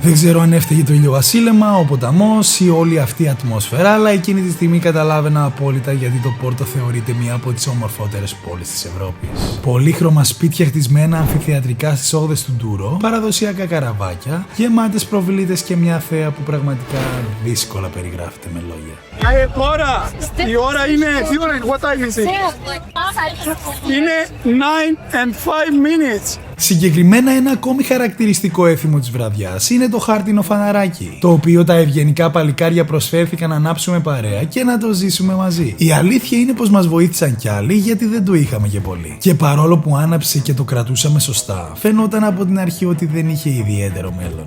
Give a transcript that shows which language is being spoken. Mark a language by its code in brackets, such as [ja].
[el] Δεν ξέρω αν έφταιγε το ηλιοβασίλεμα, ο ποταμός ή όλη αυτή η ατμόσφαιρα, αλλά εκείνη τη στιγμή καταλάβαινα απόλυτα γιατί το Πόρτο θεωρείται μία από τις ομορφότερες πόλεις της Ευρώπης. Πολύχρωμα σπίτια χτισμένα αμφιθεατρικά στις όχθες του Ντούρο, παραδοσιακά καραβάκια, γεμάτες προβλήτες και μια θέα που πραγματικά δύσκολα περιγράφεται με λόγια. Η ώρα είναι. Τι ώρα είναι, [en] what time is it? [el] Είναι [en] 9 and 5 minutes. [el] Συγκεκριμένα ένα ακόμη χαρακτηριστικό έθιμο της βραδιάς είναι το χάρτινο φαναράκι, το οποίο τα ευγενικά παλικάρια προσφέρθηκαν να ανάψουμε παρέα και να το ζήσουμε μαζί. Η αλήθεια είναι πως μας βοήθησαν κι άλλοι γιατί δεν το είχαμε και πολύ. Και παρόλο που άναψε και το κρατούσαμε σωστά, φαινόταν από την αρχή ότι δεν είχε ιδιαίτερο μέλλον.